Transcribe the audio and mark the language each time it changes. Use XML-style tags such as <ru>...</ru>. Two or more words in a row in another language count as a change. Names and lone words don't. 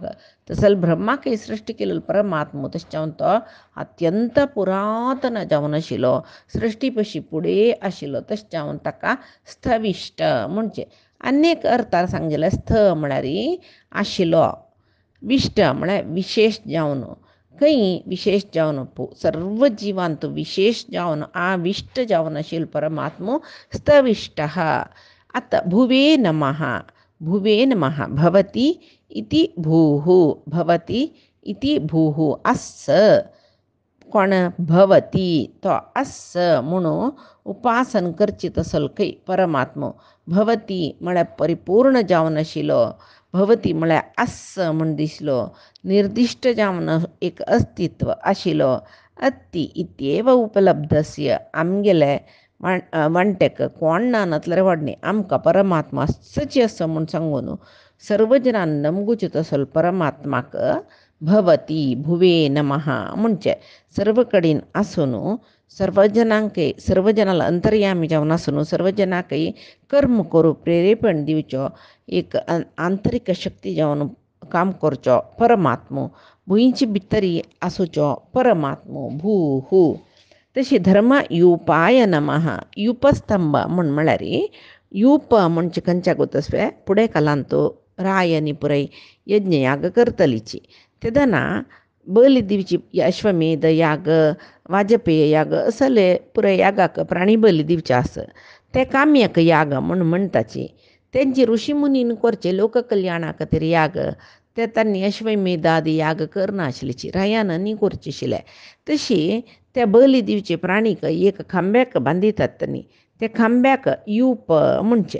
<kok>तसल ब्रह्माक सृश्टी केलेलो परमात्मो तशें जावन तो अत्यंत पुरातन जावन आशिल्लो सृश्टी पशी फुडें आशिल्लो तशें जावन ताका स्थविष्ट म्हणचे. अनेक अर्थार सांगलें स्थ म्हळ्यार आशिल्लो, विष्ट म्हळ्यार विशेष जावन खंय विशेष जावन सर्व जिवांत विशेष जावन आविष्ट जावन आशिल्लो परमात्मो स्थविष्ट.</kok> <sa>आता भुवे नमः. भुवे नमः. भवति इति भूः. भवति इति भूः.</sa> <kok>अस् कोण भवति तो अस् म्हणून उपासन करची तसल खंय परमात्मो. भवति म्हळ्यार परिपूर्ण जावन आशिल्लो, भवति म्हळ्यार अस् म्हण दिसलो, निर्दिष्ट जावन एक अस्तित्व आशिल्लो.</kok> <sa>अत्ति इत्येव उपलब्धस्य</sa> <kok>आमगेले वंटेक कोण ना नतल्यार व्हडणे आमकां परमात्मा सची आसा म्हूण सांगून सर्व जनान नमगुचे तसलो परमात्माक</kok> <sa>भवति भुवे नमः</sa> <kok>म्हणचे. सर्व कडेन आसून सर्व जनांकय सर्व जनाला अंतर्यामी जावन आसून सर्व जनांकय कर्म करूं प्रेरेपण दिवचो एक आंतरीक शक्ती जावन काम करचो परमात्मो. भुंयचे भितरी आसूचो परमात्मो भूः.</kok> <sa>तशी धर्म युपाय नमः.</sa> <kok>युपस्तंभ म्हळ्यार युप म्हणजे खंयच्या गोतस्वे फुडें कालांतू रायनी पुराय यज्ञ याग करतलीची तेदना बली दिवची अश्वमेध याग वाजपेय याग असले पुराय यागाक प्राणी बली दिवचे आस ते काम्यक याग म्हणटाची. तेंची ऋषी मुनीन करचे लोककल्याणा खातीर याग ते तांणी अश्वमेधादी याग करनाशिल्लीची रायान न्ही करची आशिल्ले. तशी त्या बली दिवचे प्राणीक एक खांब्याक बांदितात तांणी ते खांब्याक यूप म्हणचे.</kok>